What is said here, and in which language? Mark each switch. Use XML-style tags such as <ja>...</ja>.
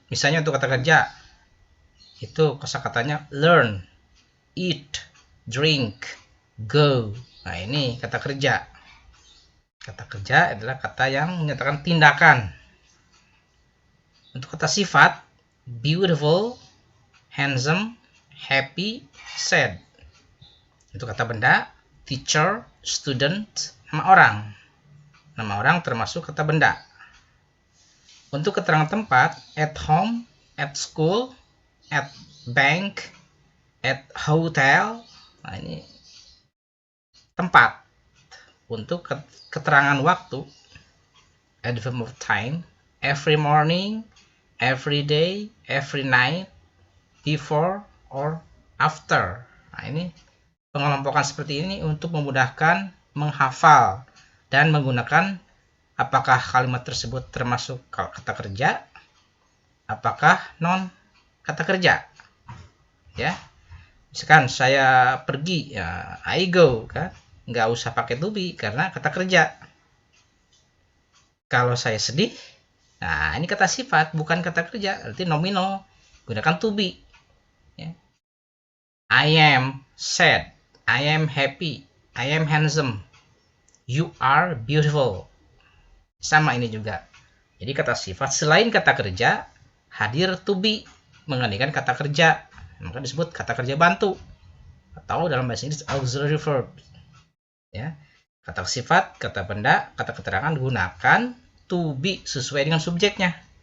<id>Misalnya untuk kata kerja, itu kosakatanya</id> <en>learn, eat, drink, go.</en> <id>Nah, ini kata kerja. Kata kerja adalah kata yang menyatakan tindakan. Untuk kata sifat,</id> <en>beautiful, handsome, happy, sad.</en> <id>Untuk kata benda,</id> <en>teacher, student,</en> <id>nama orang. Nama orang termasuk kata benda. Untuk keterangan tempat,</id> <en>at home, at school, at bank, at hotel.</en> <id>Nah, ini tempat. Untuk keterangan waktu,</id> <en>adverb of time, every morning, every day, every night, before, or after.</en> <id>Nah, ini pengelompokan seperti ini untuk memudahkan menghafal dan menggunakan apakah kalimat tersebut termasuk kata kerja, apakah non kata kerja. Ya, misalkan saya pergi, ya</id> <en>I go,</en> <id>kan? Nggak usah pakai to be karena kata kerja. Kalau saya sedih, nah ini kata sifat bukan kata kerja, berarti nominal, gunakan to be. Ya.</id> <en>I am sad, I am happy, I am handsome, you are beautiful.</en> <id>Sama ini juga. Jadi kata sifat selain kata kerja hadir to be menggantikan kata kerja, maka disebut kata kerja bantu atau dalam bahasa Inggris auxiliary verb. Ya, kata sifat, kata benda, kata keterangan gunakan to be sesuai dengan subjeknya.</id>